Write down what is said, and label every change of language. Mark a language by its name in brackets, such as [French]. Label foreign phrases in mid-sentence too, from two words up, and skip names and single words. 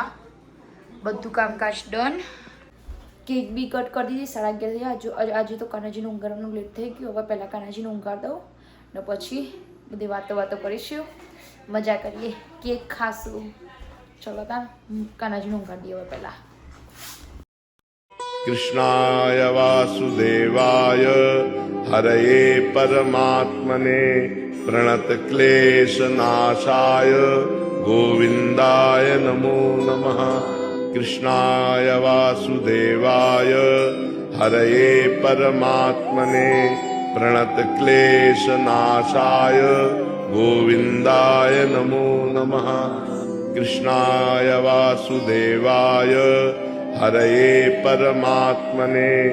[Gujarati] બધું કામકાજ ડન. કેક બી કટ કરી દીધી 11:30 આજે તો કાનાજીનું ઊંઘાડવાનું લેટ થઈ ગયું. હવે પહેલાં કાનાજીને ઊંઘાડ દઉં ને પછી બધી વાતો કરીશું મજા કરીએ કેક ખાશું. ચલો તા કાનાજીને ઊંઘાડ દઈએ હવે પહેલાં. [Sanskrit] कृष्णाय वासुदेवाय हरये परमात्मने प्रणतक्लेशनाशाय गोविन्दाय नमो नमः कृष्णाय वासुदेवाय हरये परमात्मने प्रणतक्लेशनाशाय गोविन्दाय नमो नमः कृष्णाय वासुदेवाय हरये परमात्मने